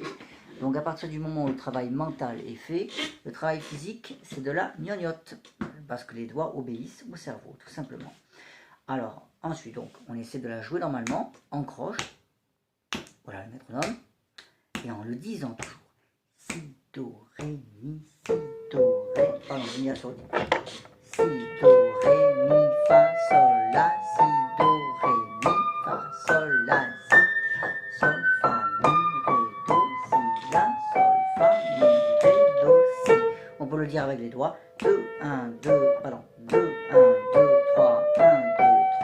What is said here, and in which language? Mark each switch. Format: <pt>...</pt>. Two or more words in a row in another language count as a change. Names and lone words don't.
<fr>Donc à partir du moment où le travail mental est fait, le travail physique, c'est de la gnognotte. Parce que les doigts obéissent au cerveau, tout simplement. Alors, ensuite, donc, on essaie de la jouer normalement, en croche. Voilà le métronome. Et en le disant toujours. Si, do, ré, mi, si, do, ré. Pardon, j'ai mis la sourdine. Si, do, ré, mi, fa, sol, la, si, do, ré, mi, fa, sol, la, si, sol, fa, mi, ré, do, si, la, sol, fa, mi, ré, do, si. On peut le dire avec les doigts. 2, 1, 2, pardon. 2, 1, 2, 3, 1, 2,</fr>